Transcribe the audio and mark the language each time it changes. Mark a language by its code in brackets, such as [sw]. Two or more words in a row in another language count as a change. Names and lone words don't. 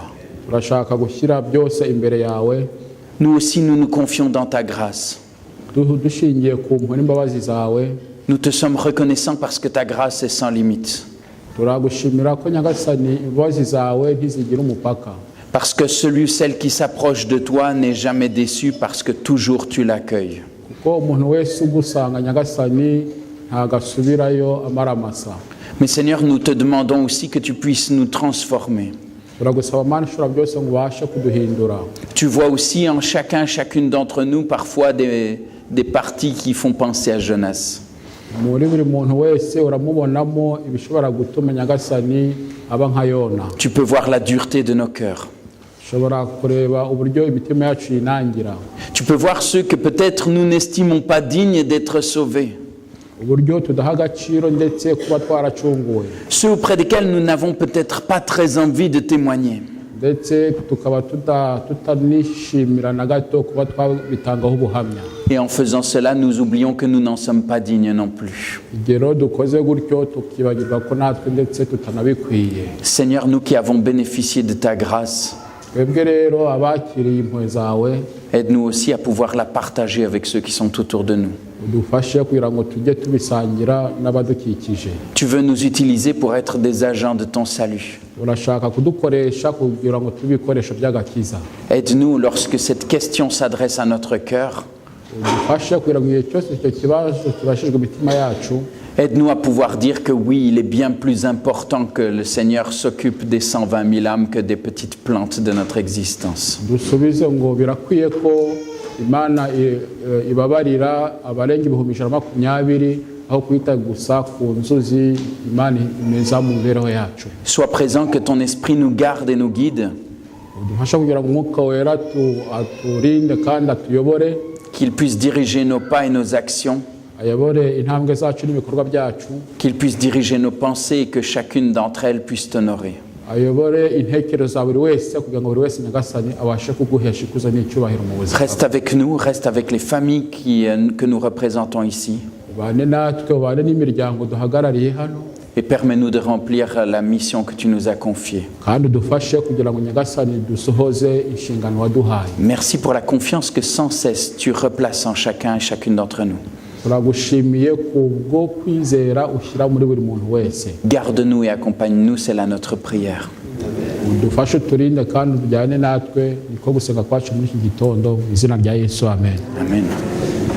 [rw] Turashaka gushyira byose imbere yawe. [fr] Nous aussi, nous nous confions dans ta grâce. [rw] Dushingiye ku mpuhwe n'imbabazi zawe. [fr] Nous te sommes reconnaissants parce que ta grâce est sans limite. [rw] Turagushimira ko Nyagasani imbabazi zawe ntizigira umupaka. [fr] Parce que celui, celle qui s'approche de toi n'est jamais déçu parce que toujours tu l'accueilles. [rw] Kuko umuntu wese ugusanga Nyagasani ntagasubirayo amaramasa. [fr] Mais Seigneur, nous te demandons aussi que tu puisses nous transformer. [rw] Turagusaba Mana ushobora byose ngo ubashe kuduhindura. [fr] Tu vois aussi en chacune d'entre nous parfois des parties qui font penser à Jonas. [rw] Muri buri muntu wese uramubonamo ibishobora gutuma Nyagasani aba nka Yona. [fr] Tu peux voir la dureté de nos cœurs. [rw] Ushobora kureba uburyo imitima yacu yinangira. [fr] Tu peux voir ceux que peut-être nous n'estimons pas dignes d'être sauvés. [rw] Uburyo tudaha agaciro ndetse kuba twaracunguwe. [fr] Ceux auprès desquels nous n'avons peut-être pas très envie de témoigner. [rw] Ndetse tukaba tutanishimira na gato kuba twabitangaho ubuhamya. [fr] Et en faisant cela, nous oublions que nous n'en sommes pas dignes non plus. [rw] Igero dukoze gutyo tukibagirwa ko natwe ndetse tutanabikwiye. [fr] Seigneur, nous qui avons bénéficié de ta grâce, [rw] Twebwe rero abakiriye impuhwe zawe, [fr] aide-nous aussi à pouvoir la partager avec ceux qui sont autour de nous. [rw] udufashe kugira ngo tujye tubisangira n'abadukikije. [fr] Tu veux nous utiliser pour être des agents de ton salut. [rw] Urashaka kudukoresha kugira ngo tube ibikoresho by'agakiza. [fr] Aide-nous lorsque cette question s'adresse à notre cœur. [rw] Udufashe kugira ngo igihe cyose icyo kibazo kibashijwe imitima yacu. [fr] Aide-nous à pouvoir dire que oui, il est bien plus important que le Seigneur s'occupe des 120 000 âmes que des petites plantes de notre existence. [rw] Dusubize ngo birakwiye ko Imana ibabarira abarenga 120,000 aho kwita gusa ku nzuzi Imana imeza mu mibereho yacu. [fr] Sois présent, que ton esprit nous garde et nous guide. [rw] Udufasha kugira ngo umwuka wera aturinde kandi atuyobore. [fr] Qu'il puisse diriger nos pas et nos actions. [rw] Ayobore intambwe zacu n'ibikorwa byacu. [fr] Qu'il puisse diriger nos pensées et que chacune d'entre elles puisse t'honorer. [rw] Ayobore intekerezo za buri wese kugira ngo buri wese Nyagasani abashe kuguhesha ikuzo n'icyubahiro mu buzima. [fr] Reste avec nous, reste avec les familles que nous représentons ici. [rw] Ubane natwe, ubane n'imiryango duhagarariye hano. [fr] Et permets-nous de remplir la mission que tu nous as confiée. [rw] Kandi udufashe kugira ngo Nyagasani dusohoze inshingano waduhaye. [fr] Merci pour la confiance que sans cesse tu replaces en chacun et chacune d'entre nous. [rw] turagushimiye kubwo kwizera ushyira muri buri muntu wese. [fr] Garde-nous et accompagne-nous, c'est là notre prière. [rw] Udufashe uturinde kandi ujyane natwe, niko gusenga kwacu muri iki gitondo, mu izina rya Yesu, amen. Amen.